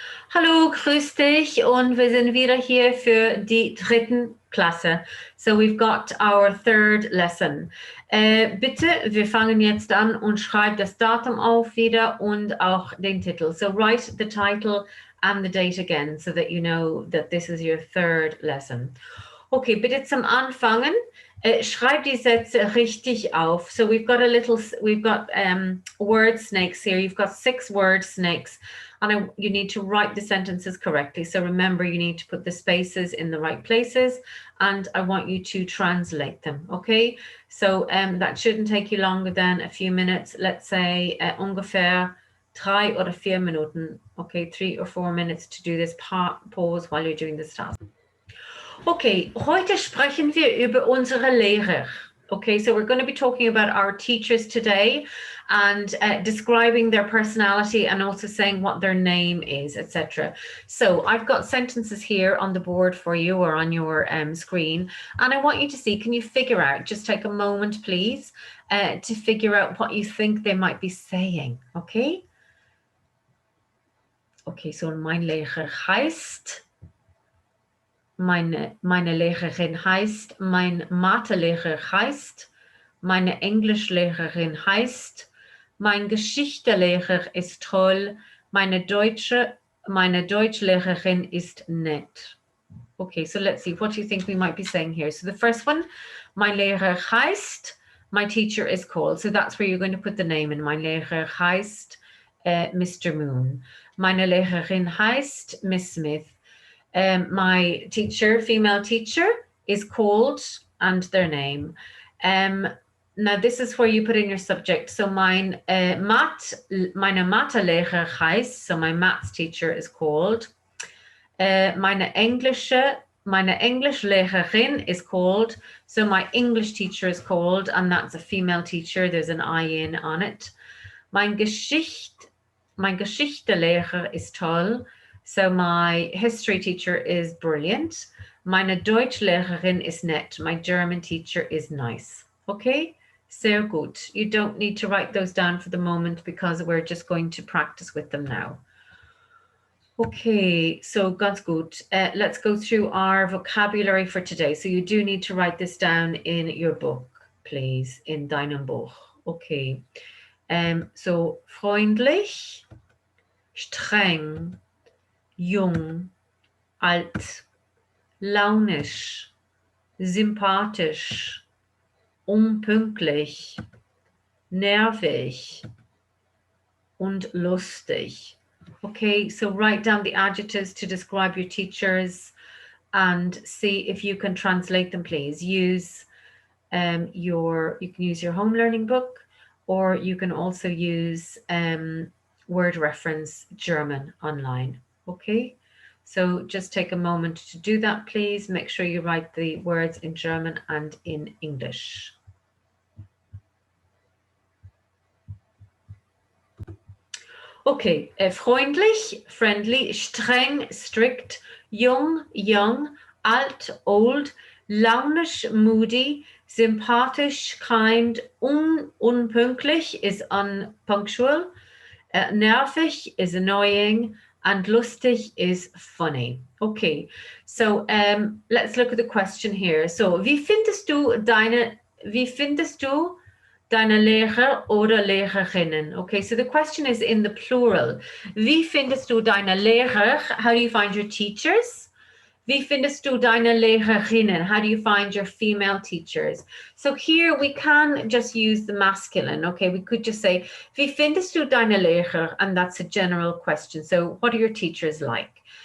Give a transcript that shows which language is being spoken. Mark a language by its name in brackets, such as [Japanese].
[German] Hallo, grüß dich und wir sind wieder hier für die dritten Klasse. [English] So we've got our third lesson. [German] Bitte, wir fangen jetzt an und schreib das Datum auf wieder und auch den Titel. [English] So write the title and the date again so that you know that this is your third lesson. [German] Okay, bitte zum Anfangen. Schreib die Sätze richtig auf. [English] So we've got word snakes here. You've got 6 word snakes. And you need to write the sentences correctly. So remember, you need to put the spaces in the right places, and I want you to translate them, okay? So that shouldn't take you longer than a few minutes. Let's say [German] ungefähr 3 oder 4 Minuten, okay? [English] 3 or 4 minutes to do this pause while you're doing this task. [German] Okay, heute sprechen wir über unsere Lehrer. [English] Okay, so we're going to be talking about our teachers today and describing their personality and also saying what their name is, etc. So I've got sentences here on the board for you or on your screen, and I want you to see, can you figure out, just take a moment please, to figure out what you think they might be saying, okay? [German] Okay, so mein Lehrer heißt... Meine Lehrerin heißt, mein Mathelehrer heißt, meine Englischlehrerin heißt, mein Geschichtelehrer ist toll, meine Deutschlehrerin ist nett. [English] Okay, so let's see, what do you think we might be saying here? So the first one, [German] mein Lehrer heißt, [English] my teacher is called. So that's where you're going to put the name in. [German] Mein Lehrer heißt Mr. Moon. Meine Lehrerin heißt Miss Smith. [English] My teacher, female teacher, is called and their name. Now this is where you put in your subject. So [German] meine Mathelehrer heißt, [English] so my maths teacher is called. [German] Meine Englischlehrerin [English] is called, so my English teacher is called, and that's a female teacher, there's an I in on it. [German] Mein Geschichtelehrer [English] is toll, so my history teacher is brilliant. [German] Meine Deutschlehrerin ist nett. [English] My German teacher is nice. Okay, [German] sehr gut. [English] You don't need to write those down for the moment because we're just going to practice with them now. Okay, so [German] ganz gut. [English] Let's go through our vocabulary for today. So you do need to write this down in your book, please, [German] in deinem Buch. Okay, so freundlich, streng, jung, alt, launisch, sympathisch, unpünktlich, nervig und lustig. [English] Okay, so write down the adjectives to describe your teachers and see if you can translate them, please. You can use your home learning book, or you can also use word reference German online. Okay, so just take a moment to do that, please. Make sure you write the words in German and in English. Okay, freundlich, friendly, streng, strict, jung, young, alt, old, launisch, moody, sympathisch, kind, unpünktlich is unpunctual, nervig is annoying, and lustig is funny. Okay, so let's look at the question here. [German] So, wie findest du deine Lehrer oder Lehrerinnen? [English] Okay, so the question is in the plural. [German] Wie findest du deine Lehrer? [English] How do you find your teachers? [German] Wie findest du deine Lehrerinnen? [English] How do you find your female teachers? So here we can just use the masculine. Okay, we could just say, [German] wie findest du deine Lehrer? [English] And that's a general question. So what are your teachers like?